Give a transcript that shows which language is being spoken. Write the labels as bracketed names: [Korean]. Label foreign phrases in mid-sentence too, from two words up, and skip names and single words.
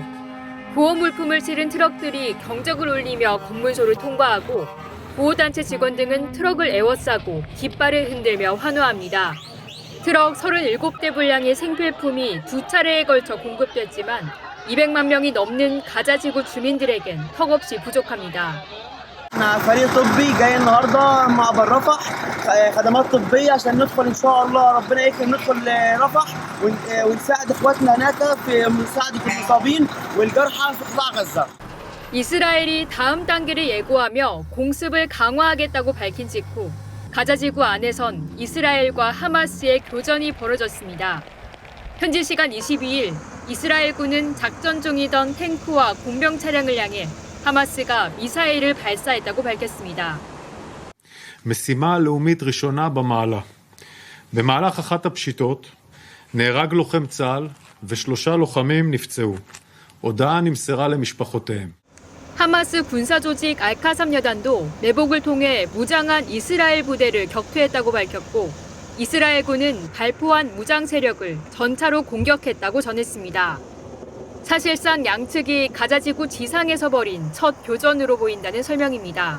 [Korean] 보호 물품을 실은 트럭들이 경적을 울리며 검문소를 통과하고 보호단체 직원 등은 트럭을 에워싸고 깃발을 흔들며 환호합니다. 트럭 37대 분량의 생필품이 2차례에 걸쳐 공급됐지만 200만 명이 넘는 가자지구 주민들에겐 턱없이 부족합니다. [Arabic] احنا فريق طبي جاي النهارده معبر رفح خدمات طبيه عشان ندخل ان شاء الله ربنا يكرم ندخل رفح ونساعد اخواتنا هناك في مساعده المصابين والجرحى في قطاع غزه. [Korean] 이스라엘이 다음 단계를 예고하며 공습을 강화하겠다고 밝힌 직후 가자지구 안에선 이스라엘과 하마스의 교전이 벌어졌습니다. 현지 시간 22일 이스라엘군은 작전 중이던 탱크와 공병 차량을 향해 하마스가 미사일을 발사했다고 밝혔습니다. [Hebrew] משימה לאומית ראשונה במעלה. במהלך אחת הפשיטות נהרג לוחם צה"ל ו3 לוחמים נפצעו. הודעה נמסרה למשפחותיהם. [Korean] 하마스 군사조직 알카삼 여단도 매복을 통해 무장한 이스라엘 부대를 격퇴했다고 밝혔고 이스라엘군은 발포한 무장 세력을 전차로 공격했다고 전했습니다. 사실상 양측이 가자지구 지상에서 벌인 첫 교전으로 보인다는 설명입니다.